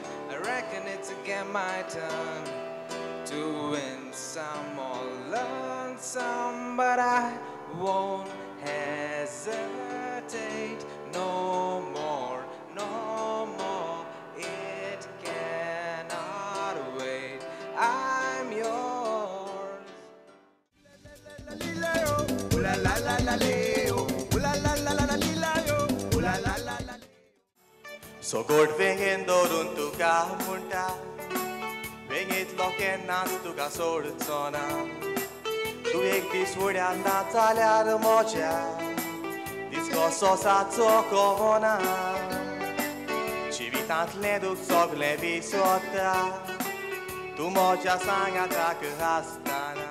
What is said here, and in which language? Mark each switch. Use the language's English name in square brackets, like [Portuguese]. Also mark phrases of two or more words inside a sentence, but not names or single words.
[English] I reckon it's again my turn to win some or learn some, but I won't hesitate no more, no more. It cannot wait. I'm yours. Ooh la la la la, ooh la la la la la, ooh la la la la. [Konkani] So गोडवेंगेन दवरून तुका म्हणटा वेंगेतलो केन्नाच तुका सोडचो ना तूं एक दीस फुड्यान ना जाल्यार मोज्या दीस कसो साचो कळना जिवितांतलें दूख सगळें विसरता तूं मोज्या सांगाताक आसतना